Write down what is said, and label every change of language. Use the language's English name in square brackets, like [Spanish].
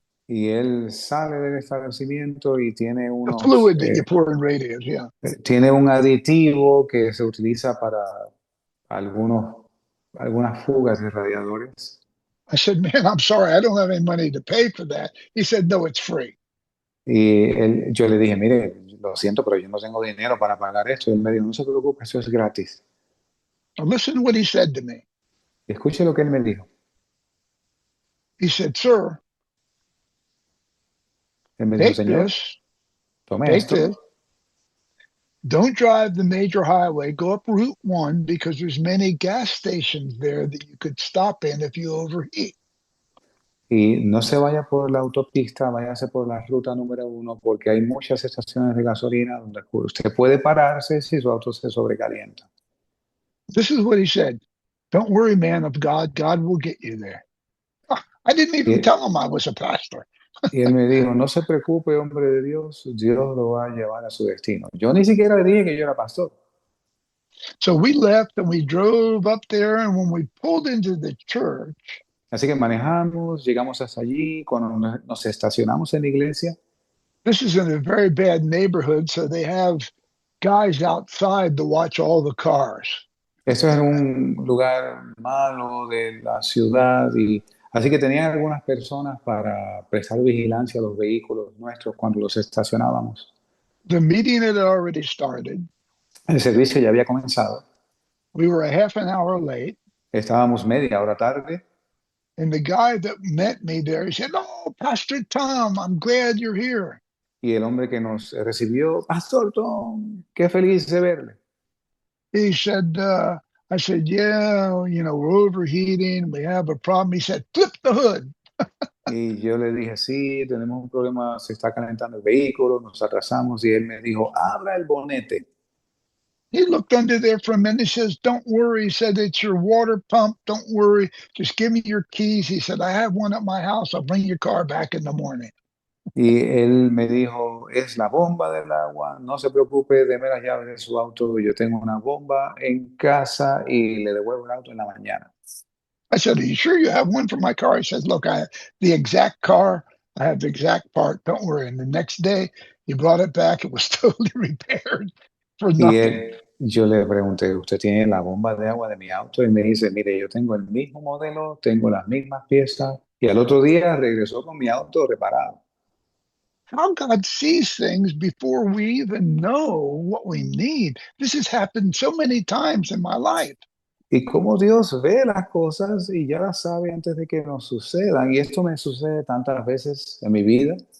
[Spanish] y él sale del establecimiento y [English] The fluid that you pour in radiators, yeah. [Spanish] tiene un aditivo que se utiliza para algunas fugas de radiadores. [English] I said, "Man, I'm sorry, I don't have any money to pay for that." He said, "No, it's free." [Spanish] Y yo le dije, mire, lo siento, pero yo no tengo dinero para pagar esto. Y él me dijo, no se preocupe, eso es gratis. [English] Now listen to what he said to me. [Spanish] Y escuche lo que él me dijo. [English] He said, "Sir, [Spanish] Él me dijo, [English] take [Spanish] señor, [English] this, [Spanish] tome [English] take [Spanish] esto [English] this. Don't drive the major highway. Go up Route 1 because there's many gas stations there that you could stop in if you overheat." [Spanish] y no se vaya por la autopista, váyase por la ruta número 1 porque hay muchas estaciones de gasolina donde usted puede pararse si su auto se sobrecalienta. [English] This is what he said. "Don't worry, man of God. God will get you there." I didn't even [Spanish] Y, [English] tell him I was a pastor. [Spanish] y él me dijo, no se preocupe, hombre de Dios, Dios lo va a llevar a su destino. Yo ni siquiera le dije que yo era pastor. [English] So we left and we drove up there. And when we pulled into the church, [Spanish] Así que manejamos, llegamos hasta allí, cuando nos estacionamos en la iglesia. [English] this is in a very bad neighborhood. So they have guys outside to watch all the cars. [Spanish] Esto es un lugar malo de la ciudad y así que tenían algunas personas para prestar vigilancia a los vehículos nuestros cuando los estacionábamos. [English] The meeting had already started. [Spanish] El servicio ya había comenzado. [English] We were a half an hour late. [Spanish] Estábamos media hora tarde [English] And the guy that met me there, he said, "Oh, Pastor Tom, I'm glad you're here." [Spanish] y el hombre que nos recibió, Pastor Tom, qué feliz de verle. [English] He said, I said, "Yeah, we're overheating. We have a problem." He said, "Flip the hood." [Spanish] Y yo le dije, sí, tenemos un problema, se está calentando el vehículo, nos atrasamos. Y él me dijo, abra el bonete. [English] He looked under there for a minute. He says, "Don't worry." He said, "It's your water pump. Don't worry. Just give me your keys." He said, "I have one at my house. I'll bring your car back in the morning." Y él me dijo, es la bomba del agua, no se preocupe, deme las llaves de su auto, yo tengo una bomba en casa y le devuelvo el auto en la mañana. I said, "Are you sure you have one for my car?" He says, "Look, I have the exact car. I have the exact part. Don't worry. And the next day, he brought it back. It was totally repaired for [Spanish] Y [English] nothing. [Spanish] yo le pregunté, ¿usted tiene la bomba de agua de mi auto? Y me dice, mire, yo tengo el mismo modelo, tengo las mismas piezas. Y al otro día regresó con mi auto reparado. [English] How God sees things before we even know what we need. This has happened so many times in my life. [Spanish] Y cómo Dios ve las cosas y ya las sabe antes de que nos sucedan. Y esto me sucede tantas veces en mi vida.